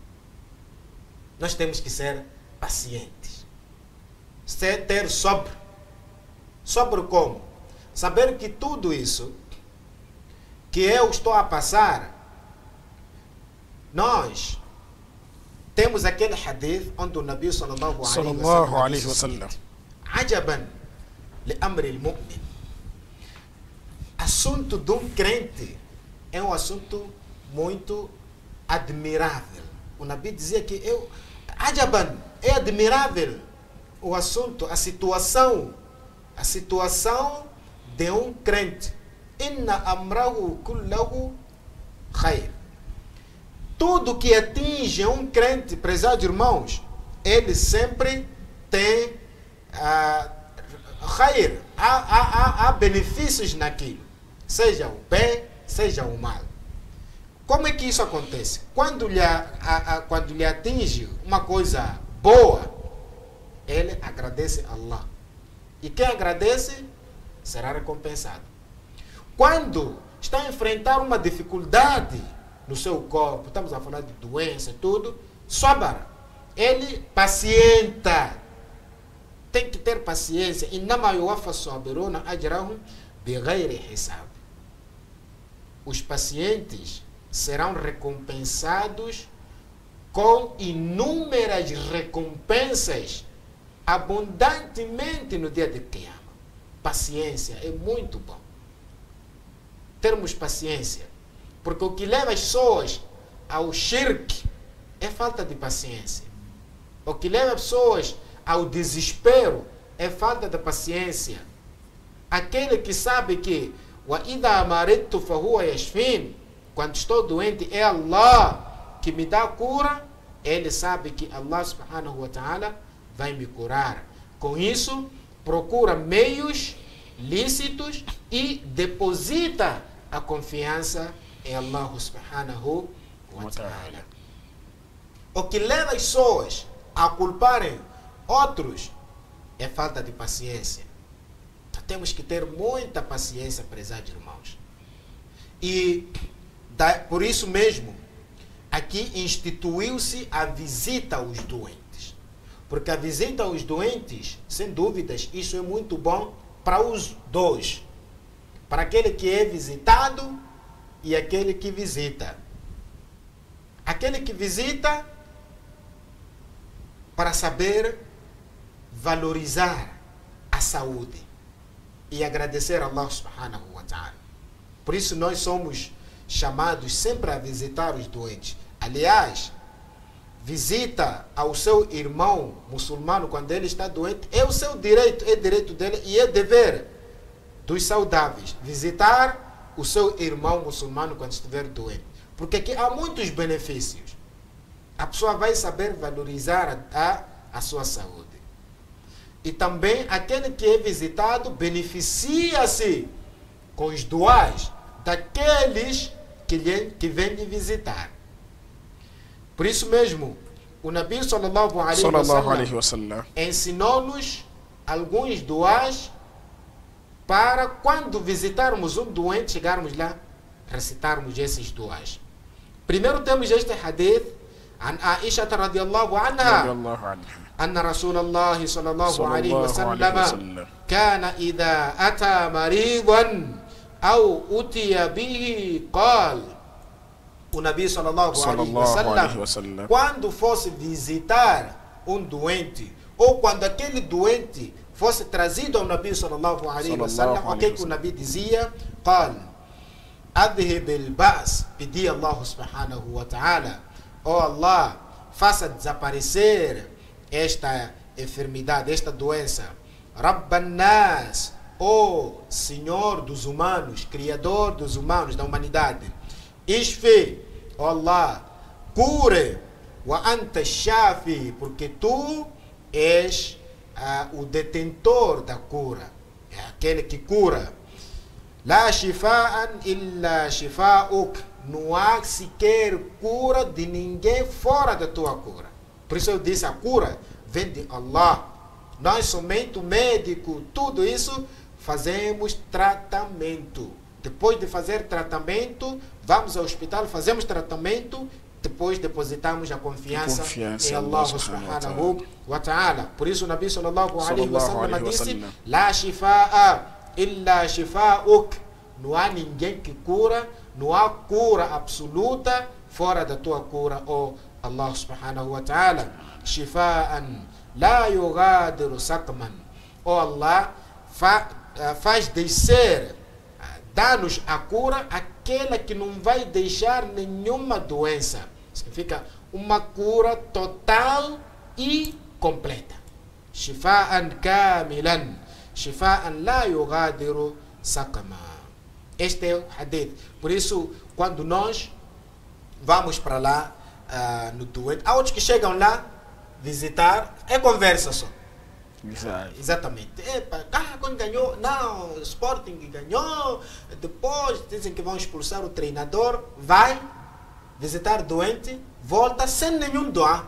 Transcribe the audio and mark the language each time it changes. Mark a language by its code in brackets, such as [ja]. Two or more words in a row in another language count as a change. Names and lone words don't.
[pt] Nós temos que ser pacientes. Ter sobre. Sobre como? Saber que tudo isso que eu estou a passar, nós temos aquele hadith onde o Nabi [ar] صلى الله عليه وسلم [pt] Ajaban, [ar] لأمر المؤمن. [pt] Assunto de um crente é um assunto muito admirável. O Nabi dizia que Ajaban, é admirável o assunto, a situação de um crente. [ar] إن أمره كله خير. [pt] Tudo que atinge um crente, prezados irmãos, ele sempre tem khair, há benefícios naquilo, seja o bem, seja o mal. Como é que isso acontece? Quando lhe atinge uma coisa boa, ele agradece a Allah. E quem agradece será recompensado. Quando está a enfrentar uma dificuldade no seu corpo, estamos a falar de doença e tudo, sabara, ele pacienta. Tem que ter paciência. [ar] إنما يوفى الصابرون أجرهم بغير حساب. [pt] Os pacientes serão recompensados com inúmeras recompensas abundantemente no dia de Qiyamah. Paciência é muito bom. Termos paciência. Porque o que leva as pessoas ao shirk é falta de paciência. O que leva as pessoas ao desespero é falta de paciência. Aquele que sabe que [ar] وَإِذَا مَرِضْتُ فَهُوَ يَشْفِينِ, [pt] quando estou doente é Allah que me dá a cura, ele sabe que Allah [ar] سبحانه وتعالى [pt] vai me curar. Com isso, procura meios lícitos e deposita a confiança em Allah [ar] سبحانه وتعالى. [pt] O que leva as pessoas a culparem outros é falta de paciência. Então, temos que ter muita paciência, prezados irmãos. E por isso mesmo, aqui instituiu-se a visita aos doentes. Porque a visita aos doentes, sem dúvidas, isso é muito bom para os dois. Para aquele que é visitado e aquele que visita. Aquele que visita para saber valorizar a saúde e agradecer a Allah [ar] سبحانه وتعالى. [pt] Por isso nós somos chamados sempre a visitar os doentes. Aliás, visita ao seu irmão muçulmano quando ele está doente é o seu direito, é direito dele e é dever dos saudáveis. Visitar o seu irmão muçulmano quando estiver doente. Porque aqui há muitos benefícios. A pessoa vai saber valorizar a sua saúde. E também aquele que é visitado beneficia-se com os duás daqueles que vêm lhe visitar. Por isso mesmo, o Nabi [ar] صلى الله عليه وسلم [pt] ensinou-nos alguns duás para quando visitarmos um doente, chegarmos lá, recitarmos esses duás. Primeiro temos este hadith [ar] عن عائشة رضي الله عنها أن رسول الله صلى الله عليه وسلم كان إذا أتى مريضا أو أتي به قال. [pt] O Nabi [ar] صلى الله عليه وسلم, [pt] quando fosse visitar um doente, ou quando aquele doente fosse trazido ao Nabi [ar] صلى الله عليه وسلم, [pt] o que o Nabi dizia? [ar] قال أذهب البأس, [pt] pedia Allah [ar] سبحانه وتعالى, [pt] oh Allah, faça desaparecer esta enfermidade, esta doença. [ar] رب الناس, [pt] oh Senhor dos humanos, Criador dos humanos, da humanidade. Ishfi, oh Allah, cure. [ar] وأنت الشافي, [pt] porque tu és o detentor da cura, é aquele que cura. [ar] لا شفاء إلا شفاؤك, [pt] não há sequer cura de ninguém fora da tua cura. Por isso eu disse, a cura vem de Allah. Nós somente o médico, tudo isso, fazemos tratamento. Depois de fazer tratamento, vamos ao hospital, fazemos tratamento, depois depositamos a confiança em Allah [ar] سبحانه وتعالى. [pt] Por isso o Nabi [ar] صلى الله عليه وسلم [pt] disse, [ar] لا شفاء إلا شفاؤك, [pt] não há ninguém que cura, não há cura absoluta fora da tua cura, oh Allah [ar] سبحانه وتعالى. شفاء لا يغادر سقما, oh Allah, [pt] faz descer, dá-nos a cura, aquela que não vai deixar nenhuma doença. Significa uma cura total e completa. [ar] شفاء كاملا شفاء لا يغادر سقما. [pt] Este é o hadith. Por isso, quando nós vamos para lá, no doente, há outros que chegam lá visitar, é conversa só. Exatamente. Quando ganhou, não, o Sporting ganhou, depois dizem que vão expulsar o treinador, vai visitar doente, volta sem nenhum doa.